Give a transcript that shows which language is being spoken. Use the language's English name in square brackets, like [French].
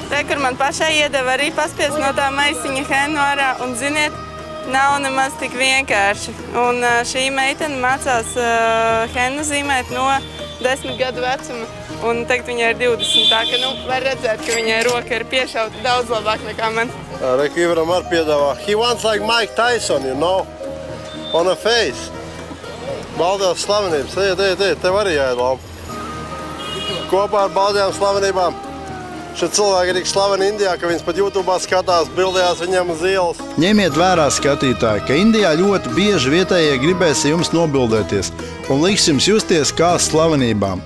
[Latvian] Te, kur man pašai iedeva arī paspiest no tā maisiņa hennu ārā, un ziniet, nav nemaz tik vienkārši. Un šī meitene mācās hennu zīmēt no 10 gadu vecuma, un tagad viņai ir 20, tā ka, var redzēt, ka viņai roka ir piešauta daudz labāk nekā man. Ivaram arī piedāvā. [English] He wants like Mike Tyson, you know, on a face. [Latvian] Baltijas slavenības, tev arī jāiedlaup. Kopā ar Baltijām slavenībām. Šie cilvēki ir tik slaveni Indijā, ka viņas pat YouTube'ā skatās, bildējās viņiem uz ielas. Ņemiet vērā, skatītāji, ka Indijā ļoti bieži vietējie gribēs jums nobildēties un liks jums justies kā slavenībām.